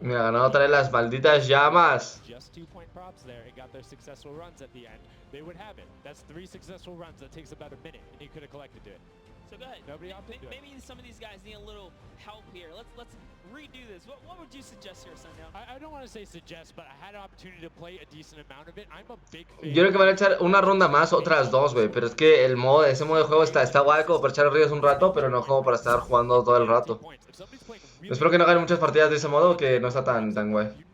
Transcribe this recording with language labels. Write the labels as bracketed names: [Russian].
[Spanish] Mira, ganó otra vez las malditas llamas. [English] Just 2-point props there and got their successful runs at the end. They would have it. That's 3 successful runs. That takes about a minute, and he could have collected it. So go ahead. Nobody opted to do it. Maybe some of these guys need a little help here. Let's redo this. What would you suggest here, Sundown? I don't want to say suggest, but I had an opportunity to play a decent amount of it. I'm a big fan. [Spanish] Yo creo que van a echar una ronda más, otras dos, güey. Pero es que ese modo de juego está guay como para echar ríos un rato, pero no como para estar jugando todo el rato. Espero que no hagan muchas partidas de ese modo, que no está tan guay.